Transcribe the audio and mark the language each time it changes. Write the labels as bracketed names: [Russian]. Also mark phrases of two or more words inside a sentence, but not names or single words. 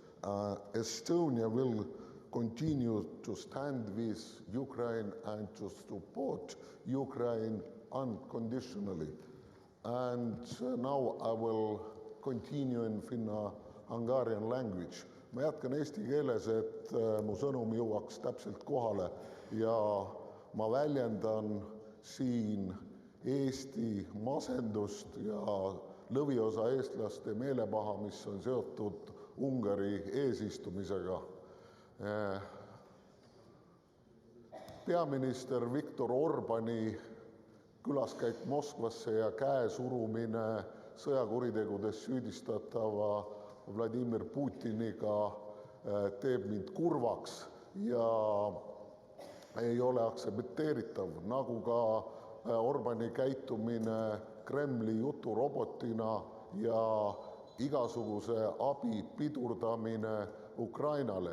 [English] Estonia will continue to stand with Ukraine and to support Ukraine unconditionally. And now I will continue in Finno-Hungarian language. [Estonian] Ma jätkan eesti keeles, et mu sõnum jõuaks täpselt kohale ja ma väljendan siin Eesti masendust ja lõviosa eestlaste meelepaha, mis on seotud Ungari eesistumisega. peaminister Viktor Orbani külaskäik Moskvasse ja käesurumine sõjakuritegudes süüdistatava Vladimir Putiniga teeb mind kurvaks ja ei ole aktsepteeritav, nagu ka Orbani käitumine Kremli juturobotina ja igasuguse abi pidurdamine Ukrainale.